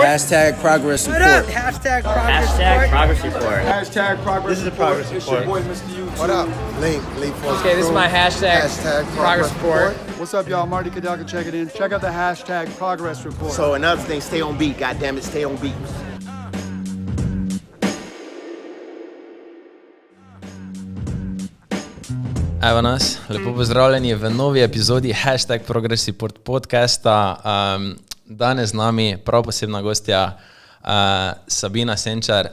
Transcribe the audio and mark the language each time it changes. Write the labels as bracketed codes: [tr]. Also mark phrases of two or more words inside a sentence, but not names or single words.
[en] hashtag progress report. Hashtag Progress report. Hashtag progress This is a report. progress It's your report. boy, Mr. YouTube. What up? Link for Okay, this is my hashtag progress report. What's up, y'all? Marty Kadaka, check it in. Check out the hashtag progress report. So another thing, stay on beat. God damn it, stay on beat. [sl] Evo nas, lepo pozdravljeni v novi epizodi Hashtag Progress Report podcasta. Danes z nami prav posebna gostja Sabina Senčar.